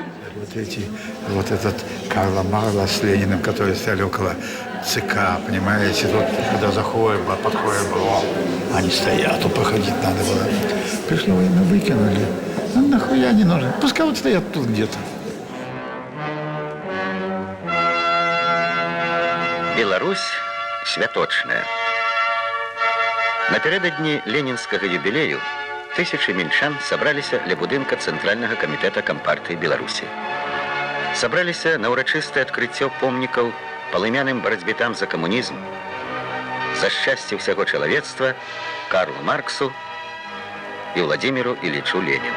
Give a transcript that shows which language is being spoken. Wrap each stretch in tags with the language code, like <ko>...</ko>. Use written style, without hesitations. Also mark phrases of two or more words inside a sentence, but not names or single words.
<ru>Вот этот Карла Марла с Лениным, которые стояли около ЦК, понимаете, тут, когда заходит было, подходит было, они стоят, тут проходить надо было. Пришло время, выкинули. Ну, нахуя не нужно? Пускай вот стоят тут где-то.</ru> <be>Беларусь святочная. Напярэдадні ленінскага юбілею тысячы мінчан сабраліся ля будынка Цэнтральнага камітэта Кампартыі Беларусі. Сабраліся на ўрачыстае адкрыццё помнікаў палымяным барацьбітам за камунізм, за шчасце ўсяго чалавецтва Карлу Марксу і Владзіміру Ілічу Леніну.</be>